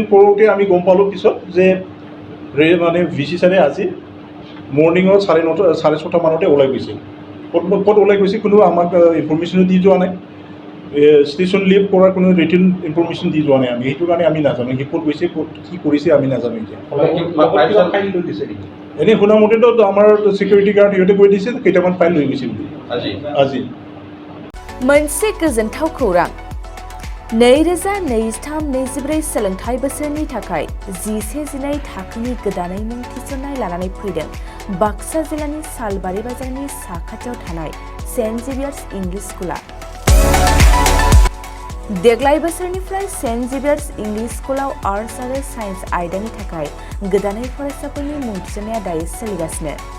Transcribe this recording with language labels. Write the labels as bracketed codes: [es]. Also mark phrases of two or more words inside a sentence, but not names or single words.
[as] কৰোঁতে আমি গম পালোঁ পিছত যে মানে VC ছাৰে আজি মৰ্ণিঙৰ 9:30 মানতে ওলাই গৈছে ক'ত ওলাই গৈছে কোনো আমাক ইনফৰমেশ্যনো দি যোৱা নাই [en] station leave [as] কৰাৰ কোনো [en] written information [as] দি যোৱা নাই আমি সেইটো কাৰণে আমি নাজানো সি ক'ত গৈছে ক'ত কি কৰিছে আমি নাজানো এতিয়া এনেই শুনা মতেতো আমাৰ [en] security guard [as] সিহঁতে কৈ দিছে কেইটামান ফাইল লৈ গৈছিল আজি [brx] मोनसे गोजोनथाव खौरां 2023-24 सोलोंथाइ बोसोरनि थाखाय 11-12 थाखोनि गोदानै मुं थिसननाय लानानै फैदों बाक्सा जिल्लानि सालबारि बाजारनि साखाथियाव थानाय सेन्ट जेभियार्स इंलिश स्कुला देग्लाय बोसोरनिफ्राय सेन्ट जेभियार्स इंलिश स्कुलाव आर्ट्स आरो साइन्स आयदानि थाखाय गोदानै फरायसाफोरनि मुं थिसननाया दायो सोलिगासिनो